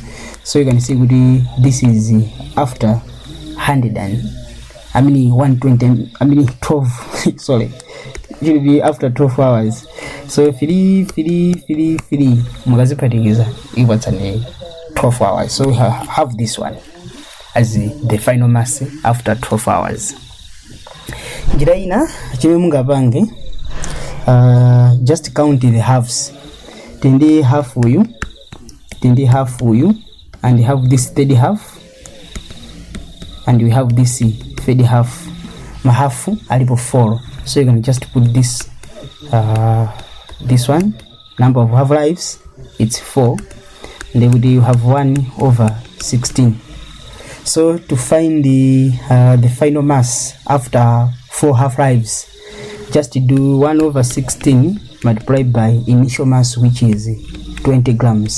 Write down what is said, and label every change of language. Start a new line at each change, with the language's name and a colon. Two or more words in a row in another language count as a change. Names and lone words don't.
English: So you can see this is after 12 sorry, it will be after 12 hours. So 3 mukazipatikiza equals 12 hours. So we have this one as the final mass after 12 hours.
Nyanja: Njira ina chimwe mungapange,
English: just count the halves. Tende half uyu, and have this third half, and we have this third half.
Nyanja: Mahafu alipo 4.
English: So you can just put this this one, number of half-lives, it's 4, and then you have 1/16. So to find the final mass after 4 half-lives, just do 1/16 multiplied by initial mass, which is 20 grams.